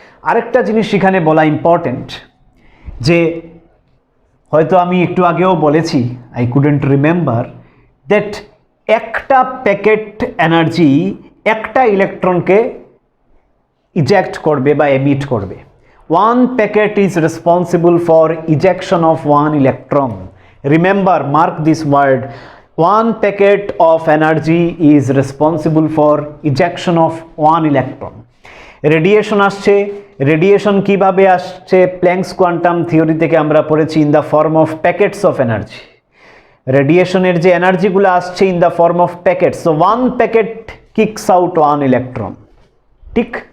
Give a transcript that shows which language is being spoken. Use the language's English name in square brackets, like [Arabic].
[Bangla] আরেকটা জিনিস এখানে বলা ইম্পর্টেন্ট, যে হয়তো আমি একটু আগেও বলেছি, [English] I couldn't remember, that [Bangla] একটা প্যাকেট এনার্জি একটা ইলেকট্রনকে ইজেক্ট করবে বা এমিট করবে। [English] One packet is responsible for ejection of one electron. Remember, mark this word, one packet of energy is responsible for ejection of one electron. [Bangla] Radiation আসছে, radiation কিভাবে আসছে, planks quantum theory থেকে আমরা পড়েছি [English] In the form of packets of energy. [Bangla] রেডিয়েশনের যে এনার্জিগুলো আসছে [English] In the form of packet, so one packet kicks out one electron, ঠিক।